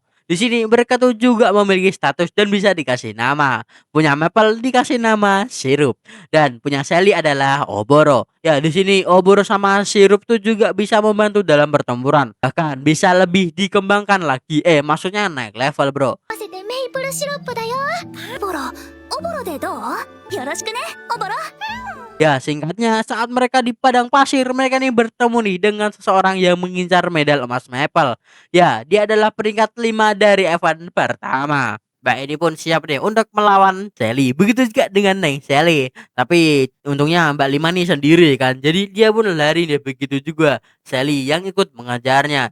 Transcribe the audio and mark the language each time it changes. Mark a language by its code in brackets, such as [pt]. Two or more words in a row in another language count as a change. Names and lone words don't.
[id] Di sini mereka tuh juga memiliki status dan bisa dikasih nama. Punya Maple dikasih nama Sirup dan punya Shelly adalah Oboro. Ya, di sini Oboro sama Sirup tuh juga bisa membantu dalam pertempuran. Bahkan bisa lebih dikembangkan lagi. Maksudnya naik level, Bro. [ja] 合わせてメイプルシロップだよオボロオボロでどうよろしくねオボロ [id] Ya, singkatnya saat mereka di padang pasir, mereka nih bertemu nih dengan seseorang yang mengincar medal emas Maple. Ya, dia adalah peringkat 5 dari event pertama. Mbak ini pun siap nih untuk melawan Shelly. Begitu juga dengan Neng Shelly. Tapi untungnya Mbak Lima nih sendiri kan. Jadi dia pun lari nih, begitu juga Shelly yang ikut mengajarnya.